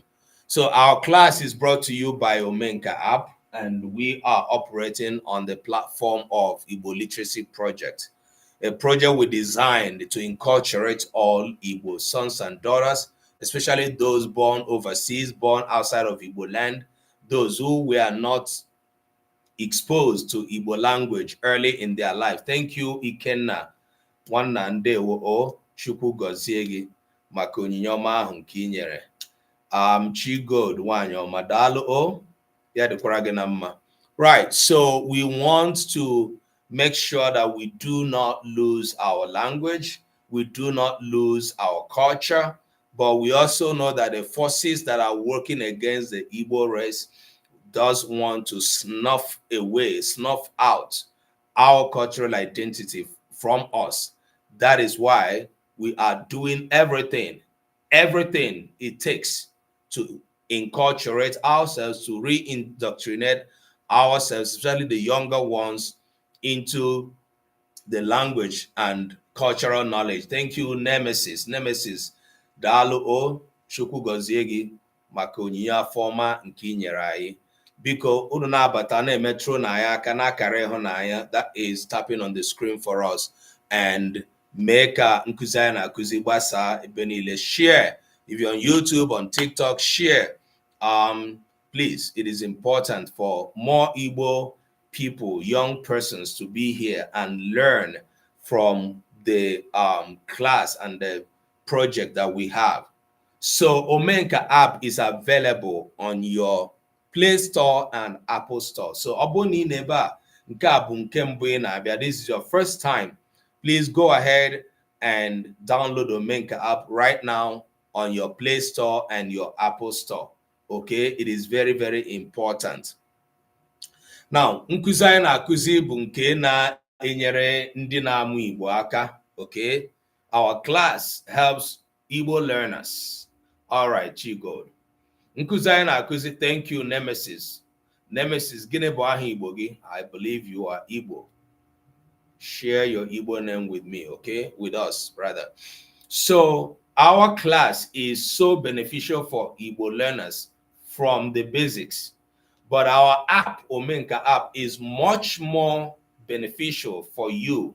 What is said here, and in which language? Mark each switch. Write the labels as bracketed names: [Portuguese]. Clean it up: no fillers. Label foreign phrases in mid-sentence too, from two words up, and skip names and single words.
[English] So our class is brought to you by Omenka app, and we are operating on the platform of Igbo Literacy Project, a project we designed to enculturate all Igbo sons and daughters, especially those born overseas, born outside of Igbo land, those who were not exposed to Igbo language early in their life. Thank you, Ikenna. [Igbo] Nwanna ndewo o Chukwu gọzie gị maka onyinye ọma ahụ nke i nyere. Chigod nwanyị ọma daalụ o ya dịkwara gị na mma. [English] Right, so we want to make sure that we do not lose our language, we do not lose our culture, but we also know that the forces that are working against the Igbo race does want to snuff out our cultural identity from us. That is why we are doing everything it takes to enculturate ourselves, to re-indoctrinate ourselves, especially the younger ones, into the language and cultural knowledge. Thank you, Nemesis. [Igbo] Daalụ o Chukwu gọzie gị maka onyinye afọma nke i nyere anyị. Biko unu na-abata na-emetro na ya aka n'akara ịhụnanya, [English] that is tapping on the screen for us, and [Igbo] mee ka nkụzi anyị na-akụzi gbasaa ebe niile. [English] Share. If you're on YouTube, on TikTok, share. Please, it is important for more Igbo people, young persons, to be here and learn from the class and the project that we have. So Omenka app is available on your Play Store and Apple Store. So this is your first time, please go ahead and download Omenka app right now on your Play Store and your Apple Store. Okay, it is very, very important. Now, [Igbo] nkuzi anyị na-akụzi bụ nke na-enyere ndị na-amụ Igbo aka. [English] Okay, our class helps Igbo learners. All right, [Igbo] Chigo. Nkuzi anyị na-akụzi, [English] thank you, Nemesis. [Igbo] Gịnị bụ aha Igbo gị? [English] I believe you are Igbo. Share your Igbo name with me, okay? With us, brother. So our class is so beneficial for Igbo learners from the basics. But our app, Omenka app, is much more beneficial for you.